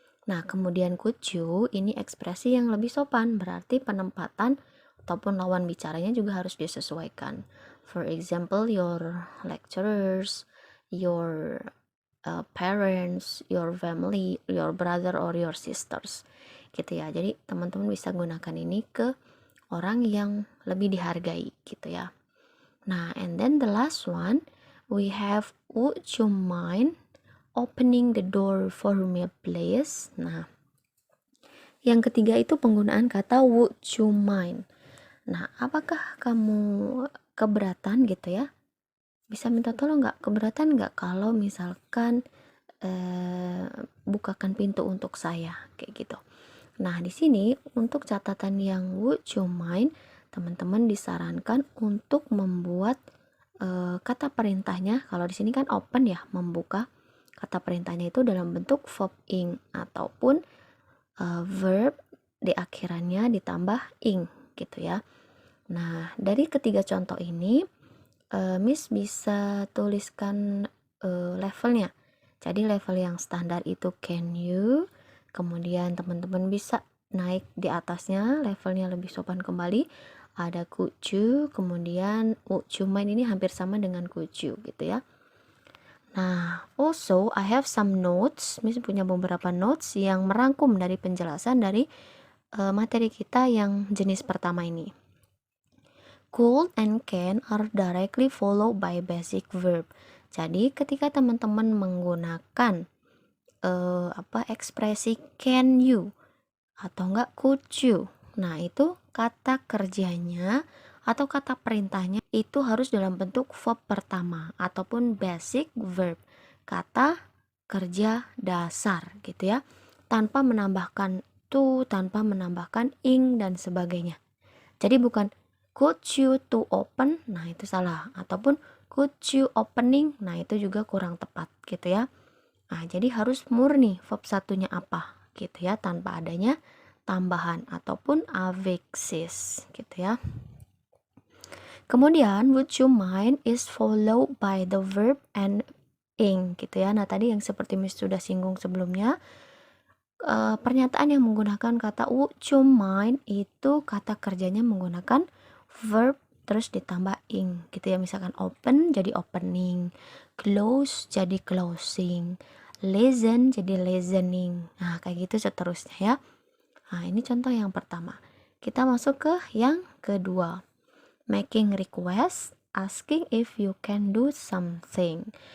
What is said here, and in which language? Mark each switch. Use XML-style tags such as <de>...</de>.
<id>Nah, kemudian kucu ini ekspresi yang lebih sopan, berarti penempatan ataupun lawan bicaranya juga harus disesuaikan.</id> <en>For example, your lecturers, your parents, your family, your brother or your sisters</en> <id>gitu ya. Jadi teman-teman bisa gunakan ini ke orang yang lebih dihargai gitu ya.</id> <en>Nah, and then the last one we have would you mind opening the door for me please.</en> <id>Nah, yang ketiga itu penggunaan kata</id> <en>would you mind.</en> <id>Nah, apakah kamu keberatan gitu ya? Bisa minta tolong nggak? Keberatan nggak kalau misalkan bukakan pintu untuk saya kayak gitu. Nah, di sini untuk catatan yang would you mind, teman-teman disarankan untuk membuat kata perintahnya. Kalau di sini kan open ya, membuka. Kata perintahnya itu dalam bentuk verb ing ataupun verb di akhirannya ditambah ing gitu ya. Nah, dari ketiga contoh ini Miss bisa tuliskan levelnya. Jadi level yang standar itu</id> <en>can you,</en> <id>kemudian teman-teman bisa naik di atasnya, levelnya lebih sopan kembali, ada</id> <en>could you,</en> <id>kemudian</id> <en>would you mind</en> <id>ini hampir sama dengan could you gitu ya.</id> <en>Nah, also I have some notes.</en> <id>Miss punya beberapa notes yang merangkum dari penjelasan dari materi kita yang jenis pertama ini.</id> <en>Could and can are directly followed by basic verb.</en> <id>Jadi ketika teman-teman menggunakan ekspresi</id> <en>can you</en> <id>atau enggak</id> <en>could you,</en> <id>nah itu kata kerjanya atau kata perintahnya itu harus dalam bentuk verb pertama ataupun basic verb, kata kerja dasar gitu ya, tanpa menambahkan to, tanpa menambahkan ing dan sebagainya. Jadi bukan</id> <en>could you to open,</en> <id>nah itu salah, ataupun</id> <en>could you opening,</en> <id>nah itu juga kurang tepat gitu ya. Nah, jadi harus murni verb satunya apa gitu ya, tanpa adanya tambahan ataupun affixes gitu ya. Kemudian</id> <en>would you mind is followed by the verb and ing</en> <id>gitu ya. Nah, tadi yang seperti Miss sudah singgung sebelumnya, pernyataan yang menggunakan kata</id> <en>would you mind</en> <id>itu kata kerjanya menggunakan verb terus ditambah ing gitu ya. Misalkan open jadi opening, close jadi closing, listen jadi listening. Nah, kayak gitu seterusnya ya. Nah, ini contoh yang pertama. Kita masuk ke yang kedua.</id> <en>Making request, asking if you can do something.</en>